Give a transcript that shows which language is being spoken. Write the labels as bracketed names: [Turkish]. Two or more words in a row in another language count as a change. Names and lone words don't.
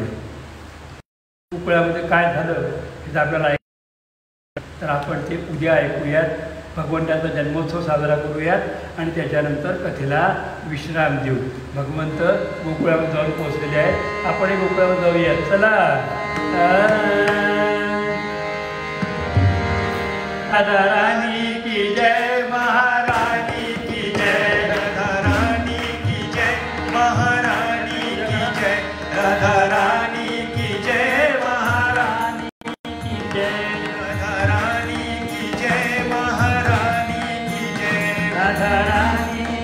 [Marathi] गोकुळामध्ये काय झालं हे आपल्याला तर आपण ते उद्या ऐकूयात. भगवंताचा जन्मोत्सव साजरा करूयात आणि त्याच्यानंतर कथेला विश्राम देऊ. भगवंत गोकुळामध्ये जाऊन पोहोचलेले आहेत, आपण गोकुळामध्ये जाऊयात. चला. [Hindi] राधा रानी की जय, महारानी की जय, राधा रानी की जय, महारानी की जय, राधा रानी की जय, महारानी की जय, राधा रानी की जय, महारानी की जय, राधा रानी